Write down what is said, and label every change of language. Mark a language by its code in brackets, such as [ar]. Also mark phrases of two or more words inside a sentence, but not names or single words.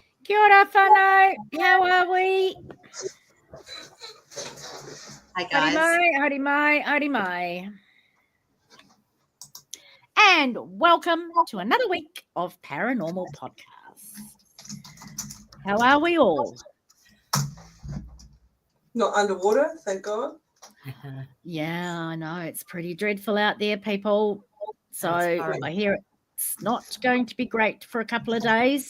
[mi] Kia ora whanau. [en] How are we? Hi guys. [mi] Haere mai, haere mai. [en] And welcome to another week of Paranormal Podcast. How are we all? Not underwater, thank God. Yeah, I know. It's pretty dreadful out there, people. So I hear it's not going to be great for a couple of days.